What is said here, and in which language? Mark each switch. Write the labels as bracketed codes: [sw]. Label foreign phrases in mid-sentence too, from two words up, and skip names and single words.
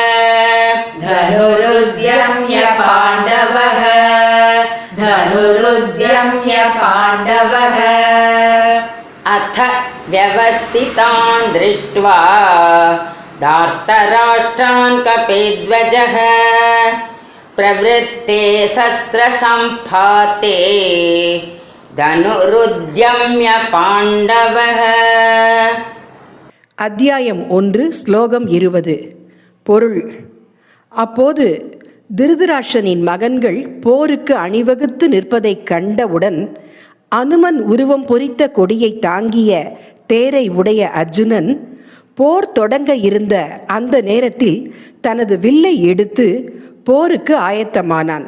[sa] अथ व्यवस्थितान् दृष्ट्वा धार्तराष्ट्रान् कपिध्वजः प्रवृत्ते शस्त्रसम्पाते धनुरुद्यम्य पाण्डवः. [ta] அத்தியாயம் 1 ஸ்லோகம் 20. பொருள். அப்போது திருதராஷ்டிரனின் மகன்கள் போருக்கு அணிவகுத்து நிற்பதைக் கண்டவுடன் அனுமன் உருவம் பொறித்த கொடியை தாங்கிய தேரை உடைய அர்ஜுனன் போர் தொடங்க இருந்த அந்த நேரத்தில் தனது வில்லை எடுத்து போருக்கு ஆயத்தமானான்.